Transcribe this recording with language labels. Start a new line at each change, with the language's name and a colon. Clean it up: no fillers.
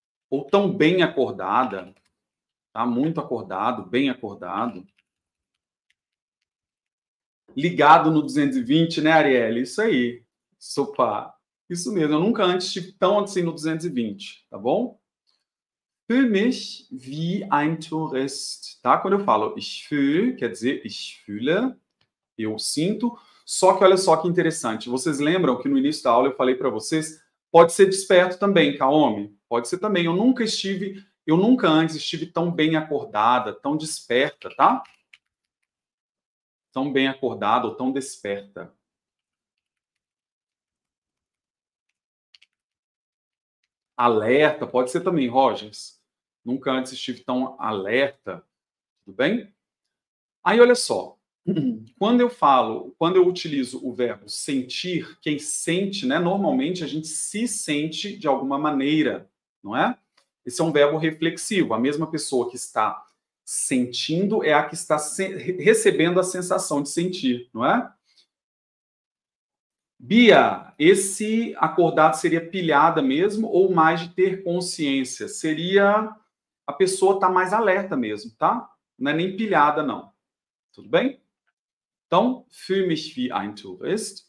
Portuguese: Ou tão bem acordada. Tá? Muito acordado, bem acordado. Ligado no 220, né, Arielle? Isso aí. Sopa. Isso mesmo. Eu nunca antes estive tão assim no 220, tá bom?
German: Fühl mich wie ein Tourist,
Portuguese: tá? Quando eu falo
German: ich fühl,
Portuguese: quer dizer
German: ich fühle,
Portuguese: eu sinto. Só que olha só que interessante. Vocês lembram que no início da aula eu falei para vocês, pode ser desperto também, Kaomi? Pode ser também. Eu nunca antes estive tão bem acordada, tão desperta, tá? Tão bem acordada ou tão desperta. Alerta, pode ser também, Rogers. Nunca antes estive tão alerta. Tudo bem? Aí, olha só. Quando eu utilizo o verbo sentir, quem sente, né? Normalmente a gente se sente de alguma maneira, não é? Esse é um verbo reflexivo. A mesma pessoa que está sentindo é a que está recebendo a sensação de sentir, não é? Bia, esse acordado seria pilhada mesmo ou mais de ter consciência? Seria a pessoa estar mais alerta mesmo, tá? Não é nem pilhada, não. Tudo bem? Então,
German: fühle mich wie ein Tourist.